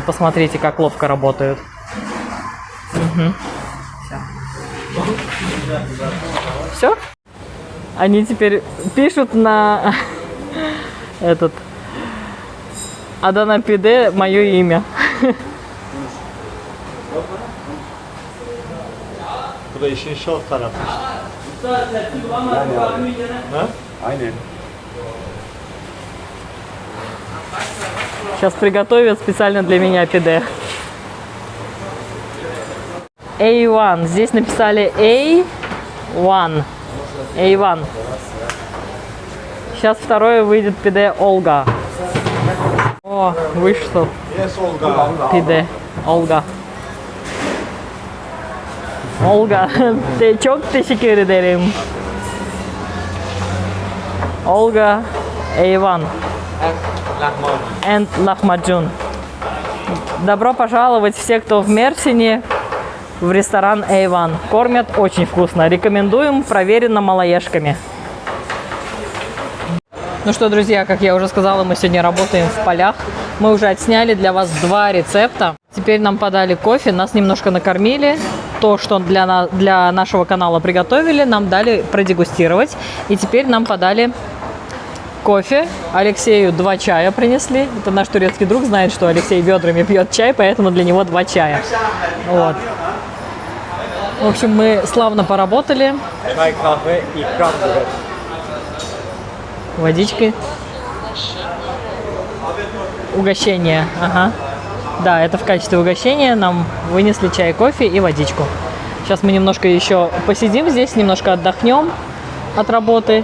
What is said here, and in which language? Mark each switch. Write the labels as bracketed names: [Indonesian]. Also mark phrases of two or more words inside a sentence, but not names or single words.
[Russian] Посмотрите, как ловко работают. Все? Они теперь пишут на этот Адана пиде мое имя. [Turkish] Bu da işin şov tarafı işte. Ha? Aynen. [Russian] Сейчас приготовят специально для меня пиде. A1. Здесь написали A1. A1. Сейчас второе выйдет пиде Олга. О, вышло [English] Yes Olga. [Russian] пиде Olga. Olga, [Turkish] çok teşekkür ederim. Olga, A1 [English] Lahmacun. and lahmacun. [Russian] Добро пожаловать все, кто в Мерсине, в ресторан A1. Кормят очень вкусно. Рекомендуем, проверено малоежками. Ну что, друзья, как я уже сказала, мы сегодня работаем в полях. Мы уже отсняли для вас 2 рецепта. Теперь нам подали кофе, нас немножко накормили. То, что для нашего канала приготовили, нам дали продегустировать. И теперь нам подали кофе. Алексею 2 чая принесли. Это наш турецкий друг знает, что Алексей ведрами пьет чай, поэтому для него 2 чая. Вот. В общем, мы славно поработали. [Turkish] Çay, kahve, ikram budur. [Russian] Водичкой. Угощение. Ага. Да, это в качестве угощения нам вынесли чай, кофе и водичку. Сейчас мы немножко еще посидим здесь, немножко отдохнем от работы.